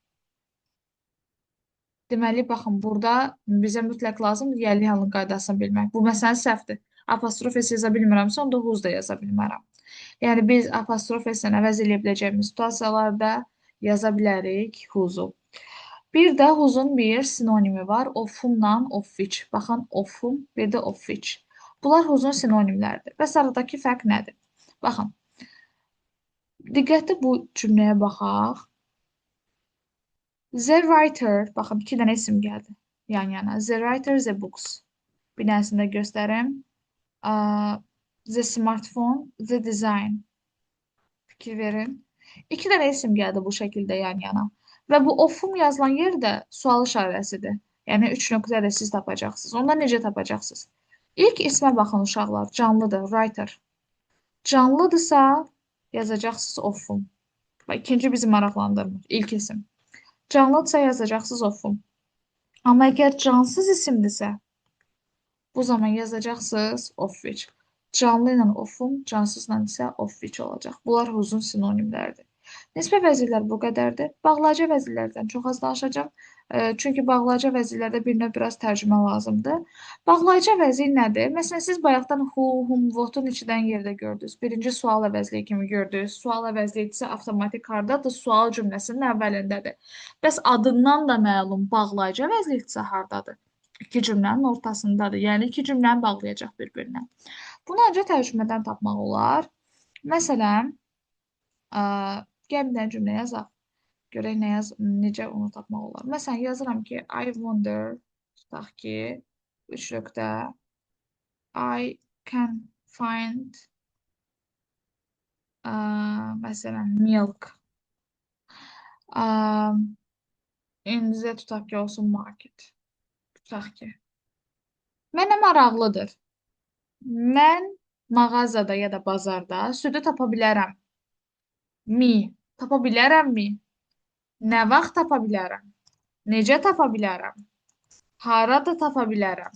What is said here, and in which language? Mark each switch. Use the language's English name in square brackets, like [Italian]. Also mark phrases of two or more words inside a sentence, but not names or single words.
[Azerbaijani] Deməli, baxın, burada bizə mütləq lazımdır yəli halın qaydasını bilmək. Bu məsələn səhvdir. Apostrof S yaza bilmirəmsə, onda whose da yaza bilmərəm. Yəni, biz apostrof S-lə əvəz eləyə biləcəyimiz situasiyalarda yaza bilərik whose-u. Bir də whose-un bir sinonimi var. Of-umla [English] of which. [Azerbaijani] Baxın, of-um, bir də [English] of which. [Azerbaijani] Bunlar whose-un sinonimləridir. Bəs aradakı fərq nədir? Baxın, diqqətli bu cümləyə baxaq. [English] The writer, [Azerbaijani] baxın, iki dənə isim gəldi yan-yana. [English] The writer, the books. [Azerbaijani] Bir dənəsini də göstərim. [English] The smartphone, the design. [Azerbaijani] Fikir verin. İki dənə isim gəldi bu şəkildə yan-yana. Və bu ofum yazılan yer də sual işarəsidir. Yəni üç nöqtə də siz tapacaqsınız. Onda necə tapacaqsınız? İlk ismə baxın uşaqlar. Canlıdır, writer. Canlıdırsa yazacaqsınız ofum. Və ikinci bizi maraqlandırmır. İlk isim. Canlıdırsa yazacaqsınız ofum. Amma əgər cansız isimdirsə, bu zaman yazacaqsınız [English] of which. [Azerbaijani] Canlı ilə ofun, cansızla isə [English] of which [Azerbaijani] olacaq. Bunlar uzun sinonimlərdir. Nisbə vəzirlər bu qədərdir. Bağlaca vəzirlərdən çox az danışacağım. Çünki bağlaca vəzirlərdə bir növ biraz tərcümə lazımdır. Bağlaca vəzir nədir? Məsələn, siz bayaqdan who, whom, what-un içidən yerdə gördünüz. Birinci sual əvəzliyi kimi gördünüz. Sual əvəzliyi isə avtomatik hardadır? Sual cümləsinin əvvəlindədir. Bəs adından da məlum bağlayıcı vəzliyi isə hardadır? İki cümlənin ortasındadır. Yəni iki cümləni bağlayacaq bir-birinə. Bunu ancaq tərcümədən tapmaq olar. Məsələn, ə, gəl bir dənə cümlə yazaq. Görək necə onu tapmaq olar. Məsələn, yazıram ki, [English] I wonder, [Azerbaijani] tutaq ki, üç nöqtə, [English] I can find, [Azerbaijani] ə, məsələn, milk. Ə, [English] in the [Azerbaijani] tutaq ki, olsun market. Tutaq ki. Mənə maraqlıdır. Mən mağazada ya da bazarda südü tapa bilərəm. Tapa bilərəmmi? Nə vaxt tapa bilərəm? Necə tapa bilərəm? Harada tapa bilərəm?